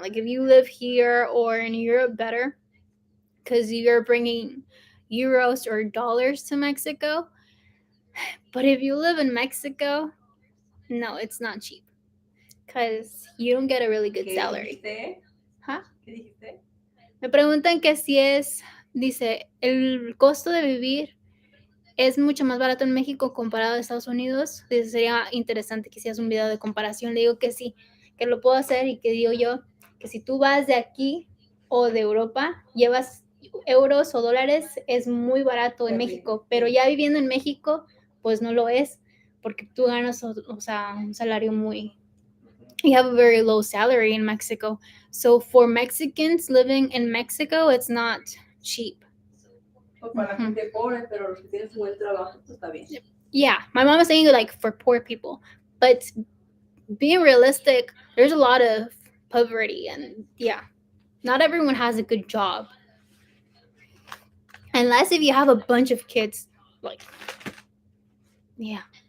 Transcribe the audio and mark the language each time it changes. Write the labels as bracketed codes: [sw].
[en] Like if you live here or in Europe, better, because you're bringing euros or dollars to Mexico. But if you live in Mexico, no, it's not cheap. Because you don't get a really good salary. ¿Ah? [es] ¿Qué dijiste? Me preguntan que si es, dice, el costo de vivir es mucho más barato en México comparado a Estados Unidos. Entonces sería interesante que hicieras un video de comparación. Le digo que sí, que lo puedo hacer y que digo yo que si tú vas de aquí o de Europa, llevas euros o dólares, es muy barato en México, pero ya viviendo en México, pues no lo es, porque tú ganas, o sea, un salario muy... [en] You have a very low salary in Mexico. So for Mexicans living in Mexico, it's not cheap. [es] Para la gente pobre, pero los que tienen su buen trabajo, pues está bien. [en] Yeah, my mom was saying like for poor people, but being realistic, there's a lot of poverty, and yeah, not everyone has a good job. Unless if you have a bunch of kids, like, yeah.